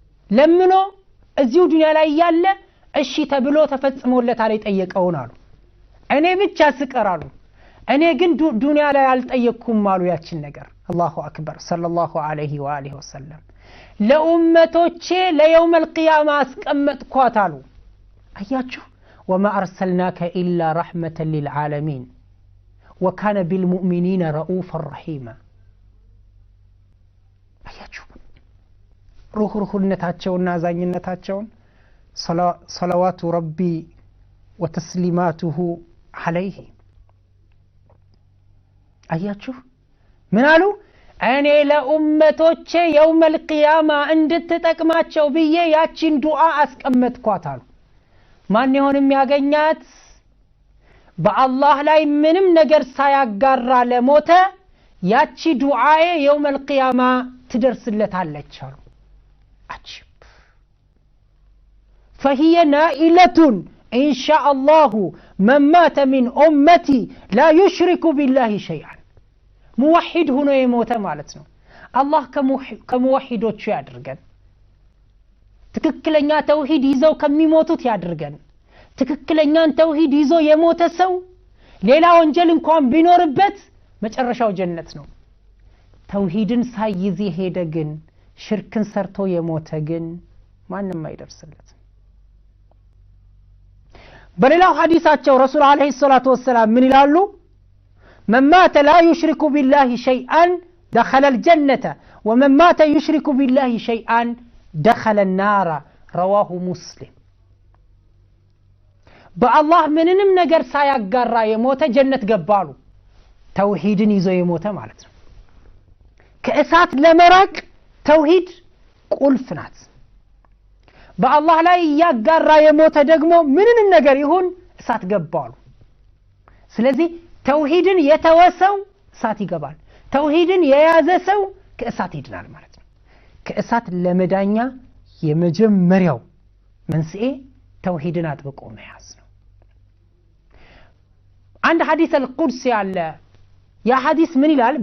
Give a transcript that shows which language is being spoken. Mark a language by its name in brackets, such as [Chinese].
[Amharic] ለምኖ እዚሁ ዱንያ ላይ ያለ እሺ ተብሎ ተፈጽሞለታል የጠየቀውን አሉ። እኔ ብቻ ስቀራሉ እኔ ግን ዱንያ ላይ አልጠየቅኩም አሉ ያቺን ነገር። አላሁ አክበር ሰለላሁ ዐለይሂ ወአሊሂ ወሰለም ለኡመቶቼ ለየውመል ቂያማ አስቀመጥኳት አሉ። አያችሁ [Arabic] ወማ አርሰልናከ ኢላ ረሕመተን ሊልዓለሚን وكان بالمؤمنين رؤوفا رحيما. [Amharic] አያችሁ ሩህሩህነታቸውና አዛኝነታቸውን [Arabic] صلوات ربي وتسليماته عليه. [Amharic] አያችሁ ምን አሉ? እኔ ለኡመቶቼ የውመል ቂያማ እንድትጠቅማቸው ብዬ ያቺን ዱዓ አስቀመጥኳት አሉ። ማን ይሆን የሚያገኛት? በአላህ ላይ ምንም ነገር ሳያጋራ ለሞተ ያቺ ዱዓዬ የውመል ቂያማ ትደርስለታለች አሉ። አጅብ [Arabic] فهي نائلة إن شاء الله من مات من أمتي لا يشرك بالله شيئا. موحد هنا يموت مالتنا الله كموحدوች [Amharic] ያድርገን። ትክክለኛ ተውሂድ ይዘው ከሚሞቱት ያድርገን። ትክክለኛን ተውሂድ ይዞ የሞተ ሰው ሌላ ወንጀል እንኳን ቢኖርበት መጨረሻው ጀነት ነው። ተውሂድን ሳይዝ ሄደ ግን ሽርክን ሰርቶ የሞተ ግን ማንንም አይደርስለትም። በሌላው ሐዲሳቸው ረሱል አለይሂ ሰላቱ ወሰለም ምን ይላሉ? [Arabic] من مات لا يشرك بالله شيئا دخل الجنة ومن مات يشرك بالله شيئا دخل النار. رواه مسلم. [Amharic] በአላህ ምንንም ነገር ሳያጋራ የሞተ ጀነት ገባሉ። ተውሂድን ይዞ የሞተ ማለት ነው። ከእሳት ለመራቅ ተውሂድ ቁልፍ ናት። በአላህ ላይ ያጋራ የሞተ ደግሞ ምንንም ነገር ይሁን እሳት ገባሉ። ስለዚህ ተውሂድን የተወሰው እሳት ይገባል። ተውሂድን የያዘ ሰው ከእሳት ይድናል ማለት ነው። ከእሳት ለመዳኛ የመጀመሪያው መንስኤ ተውሂድን አጥብቆ መያዝ ነው። አንድ ሐዲስ አልቁድሲ አለ። ያ ሐዲስ ምን ይላል?